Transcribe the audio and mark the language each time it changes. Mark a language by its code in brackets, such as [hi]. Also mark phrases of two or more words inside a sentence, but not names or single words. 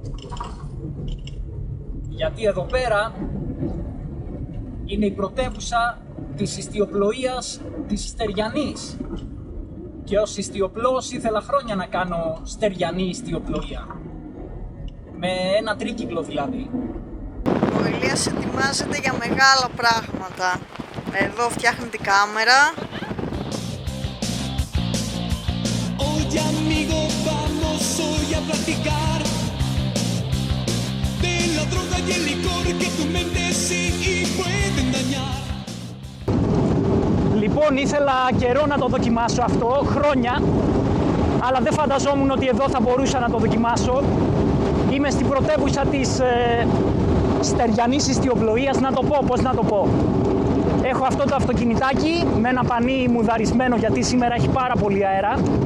[el] Γιατί εδώ πέρα είναι η πρωτεύουσα της ιστιοπλοείας της Στεριανής. Και ως ιστιοπλός ήθελα χρόνια να κάνω στεριανή ιστιοπλοεία. Με ένα τρίκυκλο δηλαδή. Ο Ηλίας ετοιμάζεται για μεγάλα πράγματα. Εδώ φτιάχνει την κάμερα. [es] Oye amigo, vamos hoy a platicar de la droga y el licor que tu mente sí puede engañar. [el] Λοιπόν, ήθελα καιρό να το δοκιμάσω αυτό, χρόνια, αλλά δεν φανταζόμουν ότι εδώ θα μπορούσα να το δοκιμάσω. Είμαι στην πρωτεύουσα της στεριανής ιστιοπλοείας, να το πω, πώς να το πω. Έχω αυτό το αυτοκινητάκι με ένα πανί μουδαρισμένο, γιατί σήμερα έχει πάρα πολύ αέρα.